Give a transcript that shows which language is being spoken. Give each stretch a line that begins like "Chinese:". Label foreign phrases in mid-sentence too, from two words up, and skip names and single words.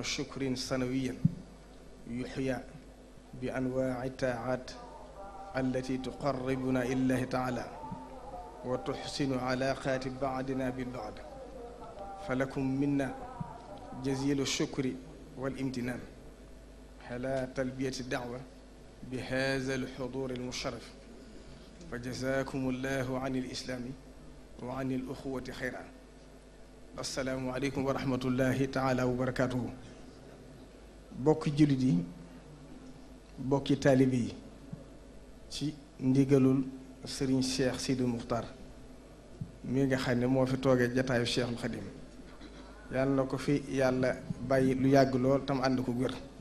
Arabic: شكر سنويا يحيى بأنواع الطاعات التي تقربنا إلى الله تعالى وتحسن علاقات بعضنا بالبعض، فلكم منا جزيل الشكر والامتنان على تلبية الدعوة بهذا الحضور المشرف، فجزاكم الله عن الإسلام وعن الأخوة خيرا. السلام عليكم ورحمة الله تعالى وبركاته.
Wolof: bokki jullit yi, bokki taalibe yi, ci ndigalul Serigne Cheikh Sidi Muxtaar mi nga xam ne moo fi toogee jataayu Cheikhul Xadim, yàlla na ko fi yàlla bàyyi lu yàgg lool tam ànd ko wér,